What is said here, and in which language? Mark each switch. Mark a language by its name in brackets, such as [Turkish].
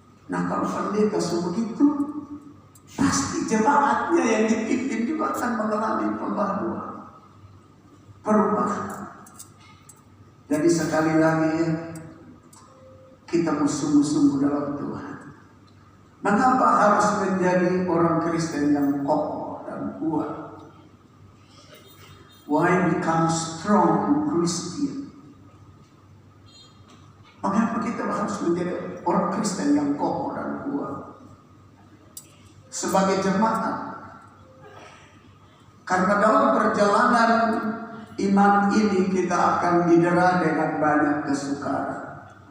[Indonesian] Nah, kalau pendeta sebegitu, pasti jemaatnya yang dipimpin juga akan mengalami perubahan. Jadi sekali lagi ya, kita sungguh-sungguh dalam Tuhan. Mengapa harus menjadi orang Kristen yang kokoh dan kuat? [English] Why become strong Christian? [Indonesian] Mengapa kita harus menjadi orang Kristen yang kokoh dan kuat? Sebagai jemaat. Karena dalam perjalanan iman ini kita akan didera dengan banyak kesukaran.